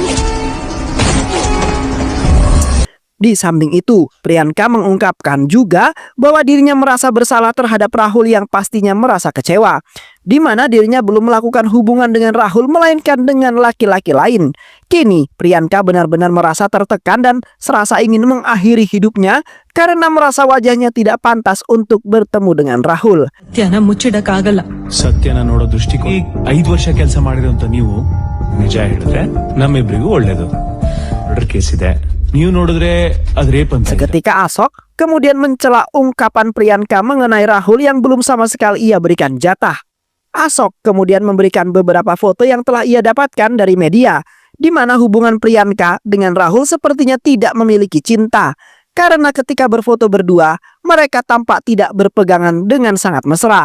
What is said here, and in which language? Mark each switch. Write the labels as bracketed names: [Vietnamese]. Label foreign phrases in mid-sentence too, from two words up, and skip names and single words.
[Indonesian] Di samping itu, Priyanka mengungkapkan juga bahwa dirinya merasa bersalah terhadap Rahul yang pastinya merasa kecewa, di mana dirinya belum melakukan hubungan dengan Rahul melainkan dengan laki-laki lain. Kini, Priyanka benar-benar merasa tertekan dan serasa ingin mengakhiri hidupnya karena merasa wajahnya tidak pantas untuk bertemu dengan Rahul. [Kannada] ಸತ್ಯನ ನೋಡೋ ದೃಷ್ಟಿಕೋನ 5 ವರ್ಷ ಕೆಲಸ ಮಾಡಿರೋಂತ ನೀವು ನಿಜ ಹೇಳಿದ್ರೆ ನಮ್ಮಿಬ್ರಿಗೂ ಒಳ್ಳೇದು. [English] murder case [Kannada] ಇದೆ. ನೀವು ನೋಡಿದ್ರೆ ಅದು ರೇಪ್ ಅಂತ. [Indonesian] Seketika Asok kemudian mencela ungkapan Priyanka mengenai Rahul yang belum sama sekali ia berikan jatah. Asok kemudian memberikan beberapa foto yang telah ia dapatkan dari media, di mana hubungan Priyanka dengan Rahul sepertinya tidak memiliki cinta. Karena ketika berfoto berdua, mereka tampak tidak berpegangan dengan sangat mesra.